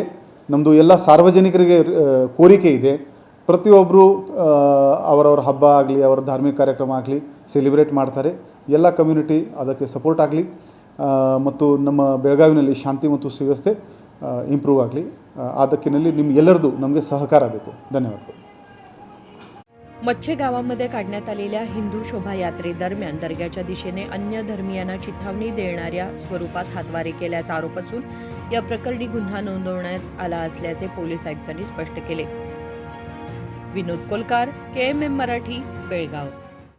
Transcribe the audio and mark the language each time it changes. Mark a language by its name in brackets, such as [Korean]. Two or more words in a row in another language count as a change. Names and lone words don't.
[Kannada] ನಮ್ಮದು ಎಲ್ಲ ಸಾರ್ವಜನಿಕರಿಗೆ ಕೋರಿಕೆ ಇದೆ, ಪ್ರತಿಯೊಬ್ಬರು ಅವರವರ ಹಬ್ಬ ಆಗಲಿ ಅವರ ಧಾರ್ಮಿಕ ಕಾರ್ಯಕ್ರಮ ಆಗಲಿ ಸೆಲಿಬ್ರೇಟ್ ಮಾಡ್ತಾರೆ, ಎಲ್ಲ ಕಮ್ಯುನಿಟಿ ಅದಕ್ಕೆ ಸಪೋರ್ಟ್ ಆಗಲಿ ಮತ್ತು ನಮ್ಮ ಬೆಳಗಾವಿನಲ್ಲಿ ಶಾಂತಿ ಮತ್ತು ಸುವ್ಯವಸ್ಥೆ ಇಂಪ್ರೂವ್ ಆಗಲಿ। ಅದಕ್ಕಿನಲ್ಲಿ ನಿಮ್ಗೆಲ್ಲರದು ನಮಗೆ ಸಹಕಾರ ಬೇಕು। ಧನ್ಯವಾದಗಳು। [Marathi] मच्छे गावामध्ये काढण्यात आलेल्या हिंदू शोभायात्रेदरम्यान दर्ग्याच्या दिशेने अन्य धर्मीयांना चिथावणी देणाऱ्या स्वरूपात हातवारे केल्याचा आरोप असून या प्रकरणी गुन्हा नोंदवण्यात आला असल्याचे पोलीस आयुक्तांनी स्पष्ट केले। विनोद कोलकार, KMM मराठी, बेळगाव।